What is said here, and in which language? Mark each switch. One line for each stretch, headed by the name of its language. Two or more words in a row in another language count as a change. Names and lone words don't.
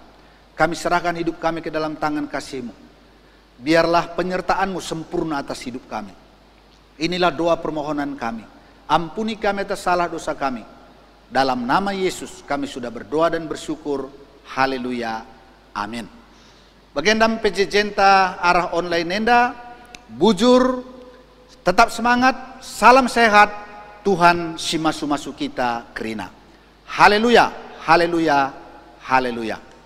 Indonesian: Kami serahkan hidup kami ke dalam tangan kasih-Mu. Biarlah penyertaan-Mu sempurna atas hidup kami. Inilah doa permohonan kami. Ampuni kami atas salah dosa kami. Dalam nama Yesus kami sudah berdoa dan bersyukur. Haleluya. Amin.
Batak Karo: Bagendam PJJenta arah online nenda, bujur, tetap semangat, salam sehat, Tuhan simasu-masu kita kerina.
Indonesian: Haleluya, haleluya, haleluya.